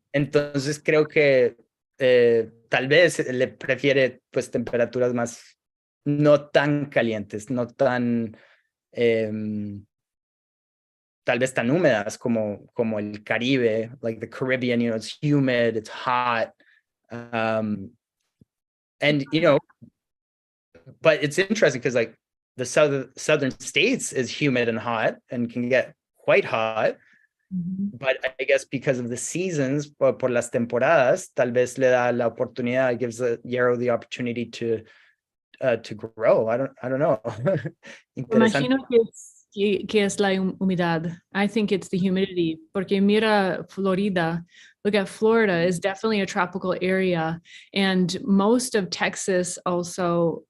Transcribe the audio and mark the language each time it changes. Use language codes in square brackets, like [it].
[es] Entonces creo que tal vez le prefiere pues temperaturas más no tan calientes, no tan tal vez tan húmedas como el Caribe, [en] like the Caribbean. It's humid, it's hot, and but it's interesting because like the southern states is humid and hot and can get quite hot. But I guess because of the seasons, [es] por las temporadas, [en] tal vez le da la oportunidad, it gives the Yarrow the opportunity to grow. I don't know. [es] Imagino que es la humedad. [en] I think it's the humidity. [es] Porque mira Florida. [en] Look at Florida is definitely a tropical area, and most of Texas also.